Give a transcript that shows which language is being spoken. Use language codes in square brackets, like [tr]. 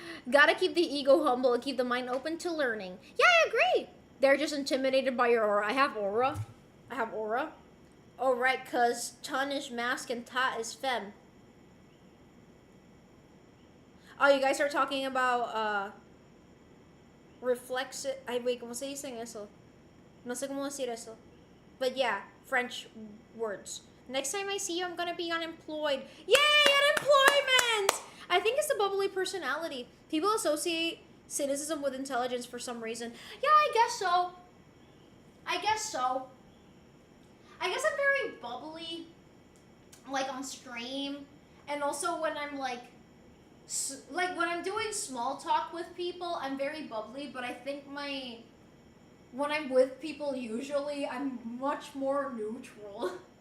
[en] Gotta keep the ego humble and keep the mind open to learning. Yeah, I agree. They're just intimidated by your aura. I have aura. Oh, right, because ton is mask and ta is femme. Oh, you guys are talking about, reflexive. [es] Ay, wait, ¿cómo se dicen eso? No sé cómo decir eso. [en] But yeah, French words. Next time I see you, I'm gonna be unemployed. Yay, unemployment! I think it's the bubbly personality. People associate cynicism with intelligence for some reason. Yeah, I guess so. I guess so. I guess I'm very bubbly, like on stream, and also when I'm like when I'm doing small talk with people, I'm very bubbly, but I think when I'm with people, usually I'm much more neutral.